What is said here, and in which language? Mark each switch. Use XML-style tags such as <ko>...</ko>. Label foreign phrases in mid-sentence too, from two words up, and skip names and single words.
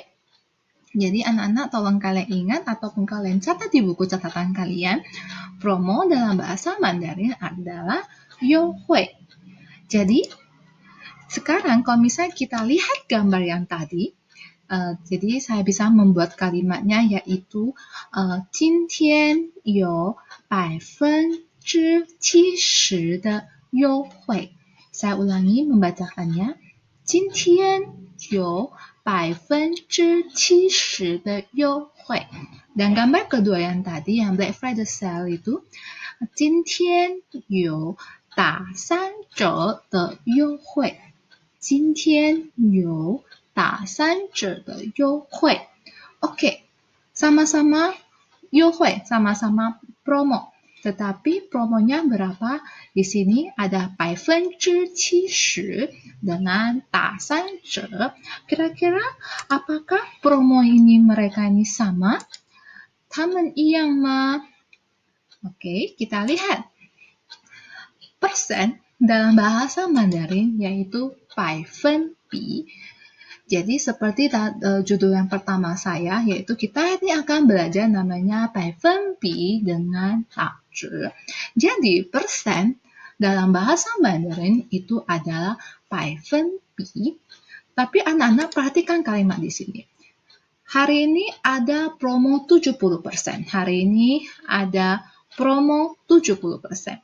<id>Jadi anak-anak tolong kalian ingat ataupun kalian catat di buku catatan kalian, promo dalam bahasa Mandarin adalah 优惠. Jadi sekarang kalau misalnya kita lihat gambar yang tadi, jadi saya bisa membuat kalimatnya yaitu</id> <zh>今天有70%的优惠.</zh> <id>Saya ulangi membacakannya.</id> <zh>今天有70%的优惠.</zh> <id>Dan gambar kedua yang tadi, yang Black Friday sale itu,</id> <zh>今天有打3折的优惠. 今天有打3折的优惠.</zh> <id>Oke, sama-sama 优惠, sama-sama promo. Tetapi promonya berapa? Di sini ada 70% dengan</id> <zh>打3折.</zh> <id>Kira-kira apakah promo ini mereka ini sama?</id> <zh>他们一样吗?</zh> <id>Oke, kita lihat. Persen dalam bahasa Mandarin yaitu 百分比. Jadi seperti judul yang pertama saya, yaitu kita ini akan belajar namanya 百分比 dengan 打折. Jadi persen dalam bahasa Mandarin itu adalah 百分比. Tapi anak-anak perhatikan kalimat di sini. Hari ini ada promo 70%. Hari ini ada promo 70%.</id>